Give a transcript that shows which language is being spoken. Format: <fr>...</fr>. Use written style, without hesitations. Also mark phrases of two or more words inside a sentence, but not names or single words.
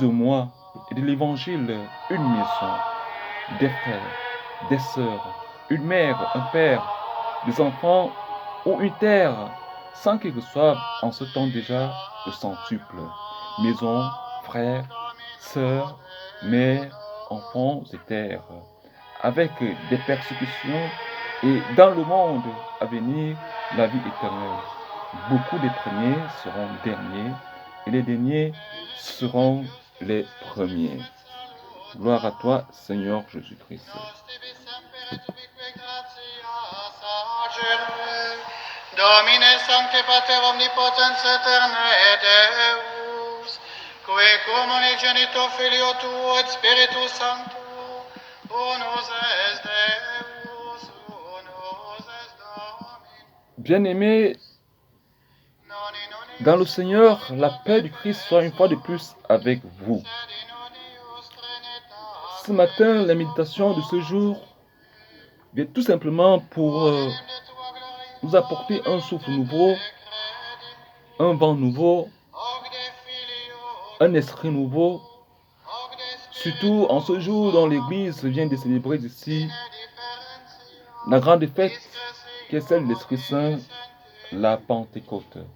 <fr>moi et de l'Évangile une maison, des frères, des sœurs, une mère, un père, des enfants ou une terre, sans qu'ils reçoivent en ce temps déjà le centuple, maison, frères, sœurs, mères, enfants et terres, avec des persécutions et dans le monde à venir la vie éternelle. Beaucoup des premiers seront derniers et les derniers seront les premiers. Gloire à toi, Seigneur Jésus-Christ.</fr> <la>Domine sancte pater omnipotens aeternae Deus, qui cum unigenito Filio tuo et Spiritus Sancto, unus est Deus, unus est Dominus.</la> <fr>Bien-aimés, dans le Seigneur, la paix du Christ soit une fois de plus avec vous. Ce matin, la méditation de ce jour vient tout simplement pour nous apporter un souffle nouveau, un vent nouveau, un esprit nouveau, surtout en ce jour dont l'Église vient de célébrer ici la grande fête qui est celle de l'Esprit Saint, la Pentecôte.</fr>